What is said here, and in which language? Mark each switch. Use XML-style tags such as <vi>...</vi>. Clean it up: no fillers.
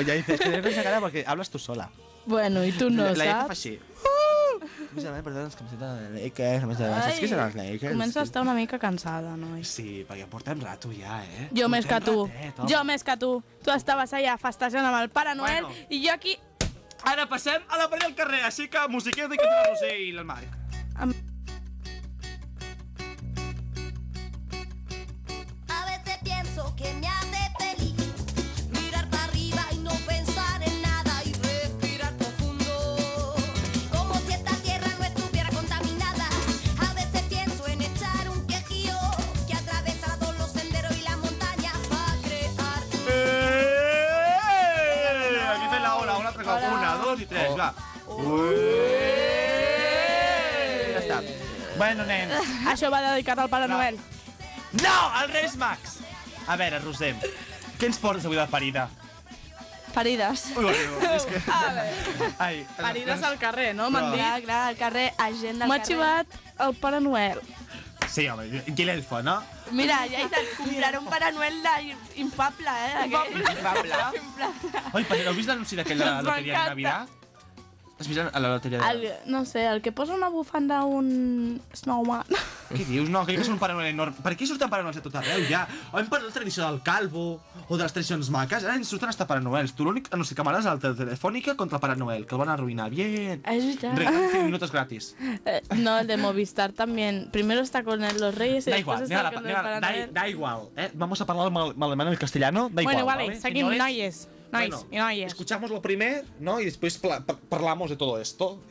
<es>Ya dices que tienes esa cara porque hablas tú sola. Bueno, y tú no, la</es> <ca>saps? La gent fa així. Mi germana ha portat una camiseta de Lakers. Ai, saps qui són els Lakers? Comença a estar una mica cansada, noi. Sí, perquè portem rato ja, eh? Jo més que tu. Jo més que tu. Tu estaves allà festejant amb el Pare Noel, bueno. I jo aquí... Ara passem a la parella del carrer, així que musiqueta i cantarà Roser i el Marc.</ca> <es>A veces pienso que me hace feliz mirar para arriba y no pensar en nada y respirar profundo como si esta tierra no estuviera contaminada. A veces pienso en echar un quejío que ha atravesado los senderos y las montañas para crear un... Aquí ve la ola, una, otra cosa. Una, dos y tres, va.</es> <ca>Bueno, nens. Això va dedicat al Pare Noel. No, al Reis Max. A veure, Roser, què ens portes avui de parida? Parides. Parides al carrer, no? M'han dit. Clar, al carrer, a gent del carrer. M'ha xivat el Pare Noel. Sí, home, i l'elfo, no? Mira, ja he comprat un Pare Noel d'infable, Infable. Infable. Oi, però heu vist l'anunci d'aquella loteria de Navidad? Has vist a la loteria de... No sé, el que posa una bufanda un...</ca> <en>Snowman.</en> <ca>Què dius? No, crec que és un Pare Noel enorme. Per què surten Pare Noels a tot arreu, ja? O hem parlat de la tradició del calvo, o de les tradicions maques, ara ens surten hasta Pare Noels. Tu l'únic que no sé què m'agrada és la telefònica contra el Pare Noel, que el van arruïnar.</ca> <es>Bien.</es> <ca>És veritat. Regalant 5 minutos gratis. No, el de Movistar també.</ca> <es>Primero está con los Reyes y después está con el Pare Noel. Da igual, Vamos a</es> <ca>parlar malament</ca> <es>el castellano. Da igual,</es> <ca>bueno, vale, seguim, noies. Nice.</ca> <es>Bueno, escuchamos lo primer, ¿no? Y después parlamos de todo esto.</es>